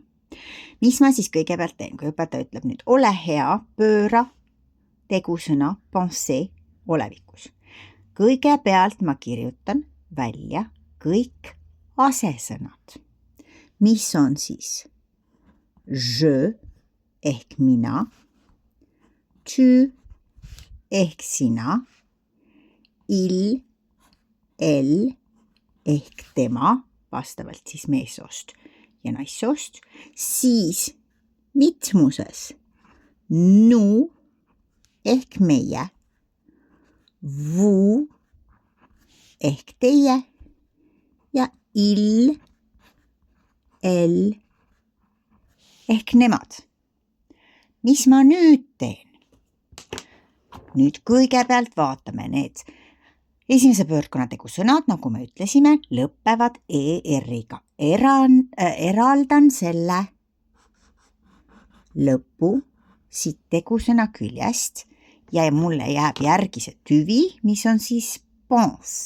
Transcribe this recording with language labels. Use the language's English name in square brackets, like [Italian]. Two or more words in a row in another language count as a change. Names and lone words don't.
[Estonian] Mis ma siis kõigepealt teen, kui õpetaja ütleb nüüd, ole hea, pööra tegusõna penser olevikus. Kõigepealt ma kirjutan välja kõik asesõnad, mis on siis je ehk mina, tu ehk sina, [French] il, elle [Estonian] ehk tema, vastavalt siis meessoost ja naissoost, siis mitmuses nous ehk meie, vous ehk teie ja [French] il, elle [Estonian] ehk nemad. Mis ma nüüd teen? Nüüd kõigepealt vaatame need esimese pöördkonna tegusõnad, nagu me ütlesime, lõpevad ER-iga. Eraldan selle lõpu siit tegusõna küljest ja mulle jääb järgi see tüvi, mis on siis pense.